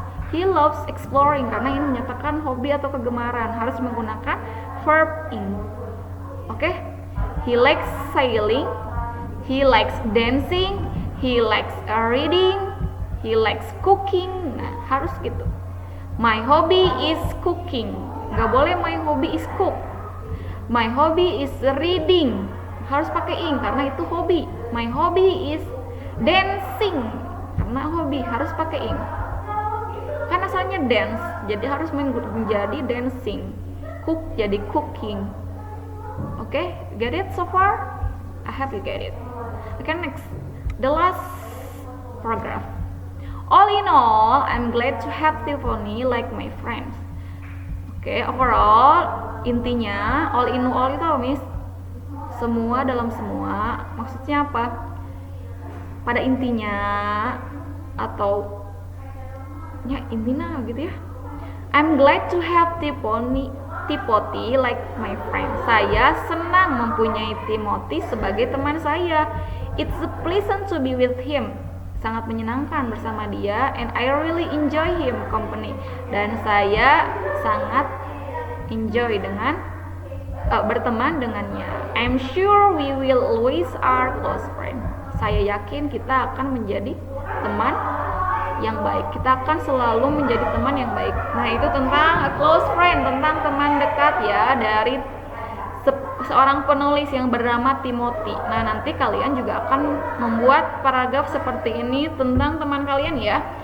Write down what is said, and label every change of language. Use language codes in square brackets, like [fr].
[en] He loves exploring, [id] karena ini menyatakan hobi atau kegemaran, harus menggunakan verb ing. Oke? [en] He likes sailing, he likes dancing, he likes reading, he likes cooking. [id] Nah, harus gitu. [en] My hobby is cooking. [id] Gak boleh [en] my hobby is cook. My hobby is reading. [id] Harus pakai ing karena itu hobi. [en] My hobby is dancing. [id] Karena hobi harus pakai ing. Kan asalnya dance, jadi harus menjadi dancing. [en] Cook jadi cooking. Okay, get it so far? I hope you get it. Okay, next, the last paragraph. All in all, I'm glad to have Tiffany like my friends. Okay, overall, intinya all in all [id] itu apa, Miss? Semua dalam semua. Maksudnya apa? Pada intinya atau ya intinya gitu ya. [en] I'm glad to have Timothy like my friend. [id] Saya senang mempunyai Timothy sebagai teman saya. [en] It's a pleasant to be with him. [id] Sangat menyenangkan bersama dia, [en] and I really enjoy him company. [id] Dan saya sangat enjoy dengan berteman dengannya. [en] I'm sure we will always are close friend. [id] Saya yakin kita akan menjadi teman yang baik. Kita akan selalu menjadi teman yang baik. Nah, itu tentang [en] a close friend, [id] tentang teman dekat ya, dari seorang penulis yang bernama Timothy. Nah, nanti kalian juga akan membuat paragraf seperti ini tentang teman kalian ya.